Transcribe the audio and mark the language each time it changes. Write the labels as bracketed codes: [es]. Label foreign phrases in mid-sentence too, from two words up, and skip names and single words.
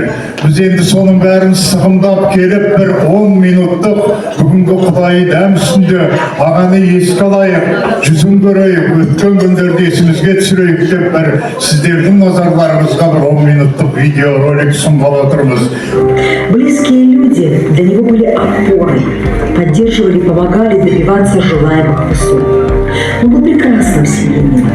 [kk] Біз енді соның бәрін сығымдап келіп, бір 10 минуттық бүгінгі Құдай дәм үстінде ағаны еске алайық, жүзін көрейік, өткен күндерді есімізге түсірейік деп бір сіздердің назарларыңызға бір 10 минуттық видеоролик ұсынғалы отырмыз. [ru] Близкие люди для него были опорой, поддерживали, помогали добиваться желаемых высот. Он был прекрасным семьянином.